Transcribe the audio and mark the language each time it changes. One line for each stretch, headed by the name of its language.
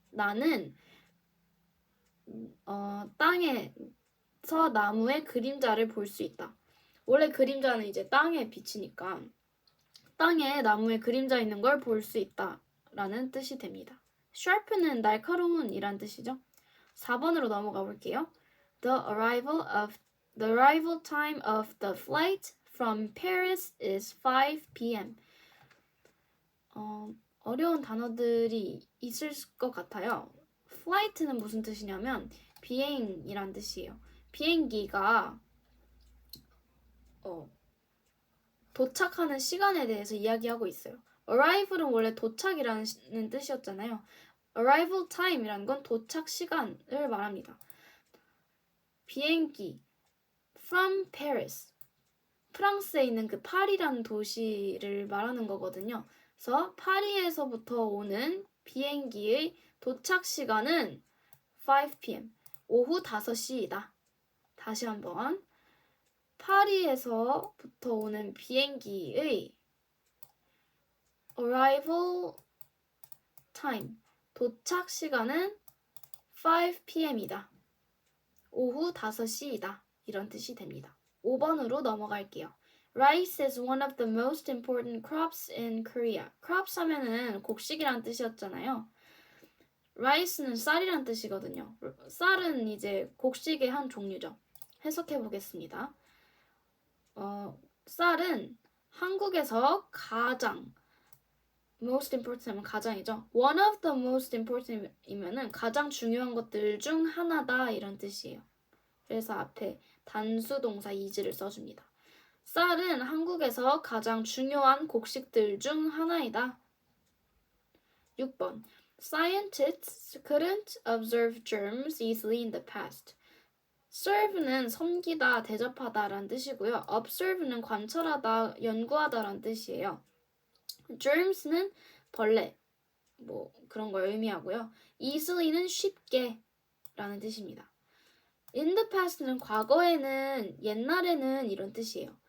Korean: 나는 땅에서 나무의 그림자를 볼 수 있다. 원래 그림자는 이제 땅에 비치니까 땅에 나무의 그림자 있는 걸 볼 수 있다 라는 뜻이 됩니다. sharp는 날카로운 이란 뜻이죠. 4번으로 넘어가 볼게요.
English: The arrival time of the flight from Paris is 5 p.m.
Korean: 어려운 단어들이 있을 것 같아요. flight는 무슨 뜻이냐면 비행이란 뜻이에요. 비행기가 도착하는 시간에 대해서 이야기하고 있어요. arrival은 원래 도착이라는 뜻이었잖아요. arrival time이라는 건 도착 시간을 말합니다. 비행기 from Paris 프랑스에 있는 그 파리라는 도시를 말하는 거거든요. 그래서 파리에서부터 오는 비행기의 도착 시간은 5 p.m. 오후 5시이다. 다시 한번 파리에서부터 오는 비행기의 arrival time 도착 시간은 5 p.m.이다. 오후 5시이다. 이런 뜻이 됩니다. 5번으로 넘어갈게요.
English: Rice is one of the most important crops in Korea.
Korean: crops 하면은 곡식이란 뜻이었잖아요. rice는 쌀이란 뜻이거든요. 쌀은 이제 곡식의 한 종류죠. 해석해 보겠습니다. 쌀은 한국에서 가장 most important 하면 가장이죠.
English: one of the most important
Korean: 이면은 가장 중요한 것들 중 하나다 이런 뜻이에요. 그래서 앞에 단수 동사 is를 써줍니다. 쌀은 한국에서 가장 중요한 곡식들 중 하나이다.
English: 6번 Scientists couldn't observe germs easily in the past.
Korean: serve는 섬기다, 대접하다 라는 뜻이고요. observe는 관찰하다, 연구하다 라는 뜻이에요. germs는 벌레, 뭐 그런 걸 의미하고요. easily는 쉽게 라는 뜻입니다. in the past는 과거에는, 옛날에는 이런 뜻이에요.